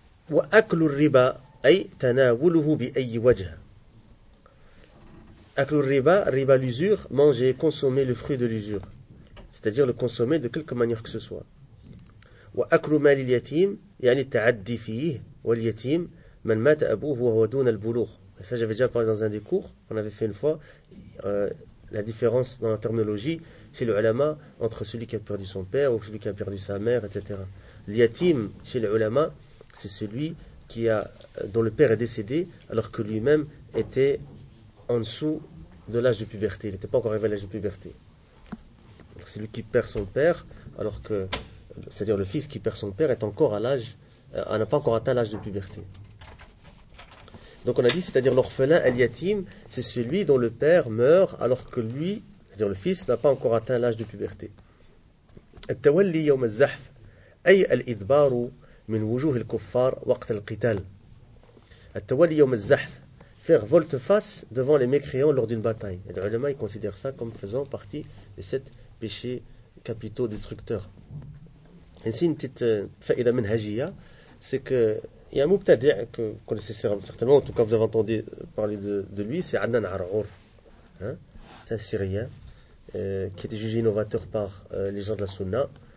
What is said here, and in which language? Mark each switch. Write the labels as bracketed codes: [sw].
[ar] وأكل الربا أي تناوله بأي وجه. أكل الربا, ربا [fr] l'usure, manger, consommer le fruit de l'usure, c'est-à-dire le consommer de quelque manière que ce soit. [ar] وأكل مال اليتيم يعني التعدي فيه واليتيم من مات أبوه وهو دون البلوغ. [fr] Ça j'avais déjà parlé dans un des cours, on avait fait une fois la différence dans la terminologie chez les ulama entre celui qui a perdu son père ou celui qui a perdu sa mère, etc. اليتيم chez les ulama, c'est celui qui a, dont le père est décédé alors que lui-même était en dessous de l'âge de puberté. Il n'était pas encore arrivé à l'âge de puberté. Donc c'est lui qui perd son père, alors que, c'est-à-dire le fils qui perd son père, est encore à l'âge, n'a pas encore atteint l'âge de puberté. Donc on a dit, c'est-à-dire l'orphelin, al-yatim, c'est celui dont le père meurt alors que lui, c'est-à-dire le fils, n'a pas encore atteint l'âge de puberté. [ar] التولي يوم الزحف أي الإدبار من وجوه الكفار وقت القتال. التولي يوم الزحف, [fr] faire volte-face devant les mécréants lors d'une bataille. Les ulama considèrent ça comme faisant partie des sept péchés capitaux destructeurs. Ainsi, une petite faïda menhajia, c'est que il y a un moubtadi' que vous connaissez certainement, en tout cas vous avez entendu parler de lui, c'est Adnan Ar'our, hein, c'est un Syrien qui était jugé innovateur par les gens de la Sunna.